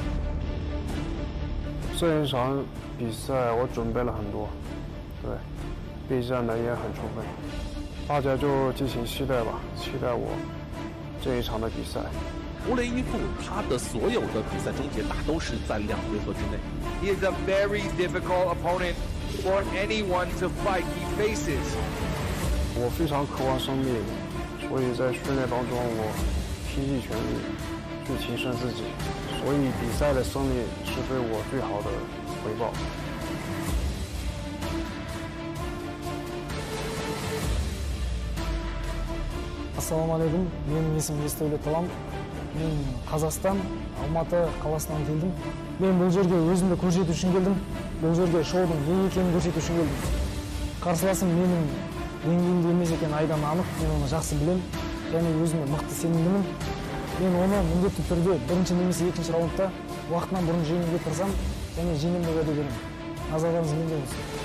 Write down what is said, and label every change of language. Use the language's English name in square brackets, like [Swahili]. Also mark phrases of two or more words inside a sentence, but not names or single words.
[Chinese] 这一场比赛我准备了很多，对，备战的也很充分，大家就敬请期待吧，期待我这一场的比赛。 WuLeiyifu他的所有的比赛终结打都是在2回合之内。 [English] He is a very difficult opponent for anyone to fight he faces. [Chinese] 我非常渴望胜利，所以在训练当中我拼尽全力去提升自己，所以比赛的胜利是对我最好的回报。 [Kazakh] Assalamualaikum, менің есімім Yesdaulet Talant. Мен Қазақстан, Алматы қаласынан келдім. Мен бұл жерге өзімді көрсету үшін келдім. Бұл жерге шоудың не екенін көрсету үшін келдім. Қарсыласым менің деңгейімде емес екені айдан анық, мен оны жақсы білемін. Және өзіме мықты сенімдімін. Мен оны міндетті түрде бірінші немесе екінші раундта уақытынан бұрын жеңуге тырысамын және жеңемін деп уәде беремін. Назарларыңыз менде болсын.